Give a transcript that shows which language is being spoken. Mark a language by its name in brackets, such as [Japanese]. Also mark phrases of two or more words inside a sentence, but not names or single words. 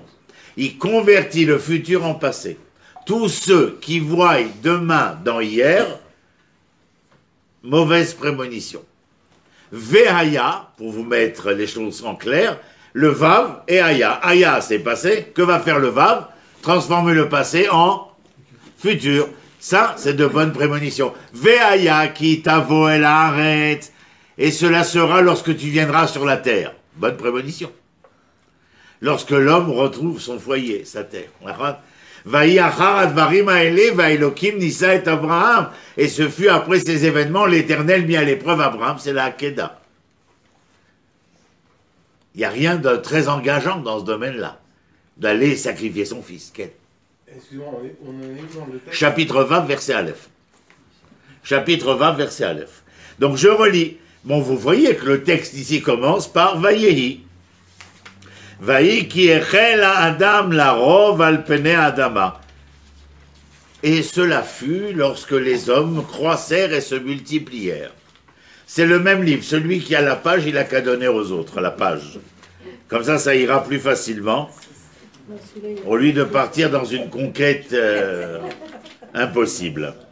[French] Il convertit le futur en passé. Tous ceux qui voient demain dans hier, mauvaise prémonition. Vehaya, pour vous mettre les choses en clair, le Vav et Aya. Aya, c'est passé. Que va faire le Vav? Transformer le passé en futur. Ça, c'est de bonnes prémonitions. [Hebrew] והיה כי תבוא אל הארץ. [French] Et cela sera lorsque tu viendras sur la terre. Bonne prémonition. Lorsque l'homme retrouve son foyer, sa terre. Et ce fut après ces événements, l'Éternel mit à l'épreuve Abraham, c'est la Hakeda. Il n'y a rien de très engageant dans ce domaine-là, d'aller sacrifier son fils. Excusez-moi, on en est dans le texte. Chapitre 20, verset Aleph. Chapitre 20, verset Aleph. Donc je relis. Bon, vous voyez que le texte ici commence par Vayehi. [Hebrew] ויהי כי החל אדם לרב על פני אדמה. [French] Et cela fut lorsque les hommes croissèrent et se multiplièrent. c'est le même livre. Celui qui a la page, il n'a qu'à donner aux autres la page. Comme ça ira plus facilement. Au lieu de partir dans une conquête impossible.